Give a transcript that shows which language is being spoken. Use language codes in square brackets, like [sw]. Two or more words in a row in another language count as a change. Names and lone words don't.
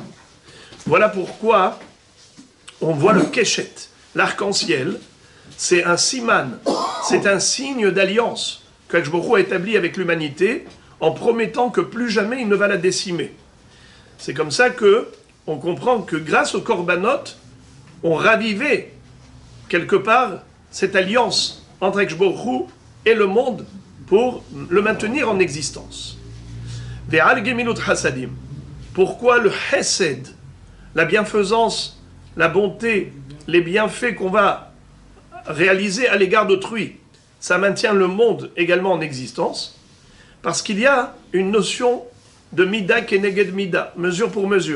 [fr] Voilà pourquoi on voit le Keshet, l'arc-en-ciel, c'est un siman, c'est un signe d'alliance qu' [he] הקדוש ברוך הוא [fr] a établi avec l'humanité en promettant que plus jamais il ne va la décimer. C'est comme ça que on comprend que grâce aux Korbanot, on ravivait quelque part cette alliance entre [he] הקדוש ברוך הוא [fr] et le monde pour le maintenir en existence. [he] ועל גמילות חסדים. [fr] Pourquoi le chesed, la bienfaisance, la bonté, les bienfaits qu'on va réaliser à l'égard d'autrui, ça maintient le monde également en existence? Parce qu'il y a une notion de [he] מידה כנגד מידה, [fr] mesure pour mesure.